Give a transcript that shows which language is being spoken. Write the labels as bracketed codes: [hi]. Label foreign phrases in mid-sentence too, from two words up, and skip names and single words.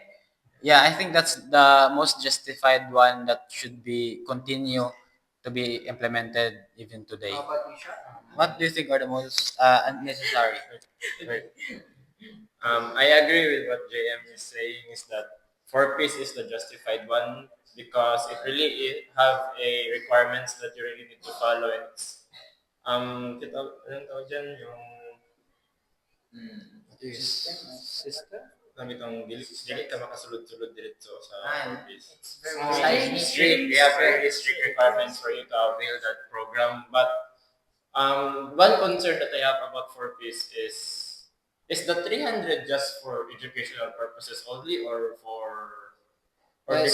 [en] Yeah, I think that's the most justified one that should be continue to be implemented even today. How about you, Sean? What do you think are the most unnecessary? I agree with what JM is saying. Is that four piece is the justified one because it really have a requirements that you really need to follow, and it's [tl] anong tawag dyan? Yung [en] System? [tl] kami itong [ceb] dili ka makasulod-sulod diretso sa four piece. [en] Strict. We have very strict requirements for you to avail that program. But one concern that I have about 4Ps is the 300 just for educational purposes only, or did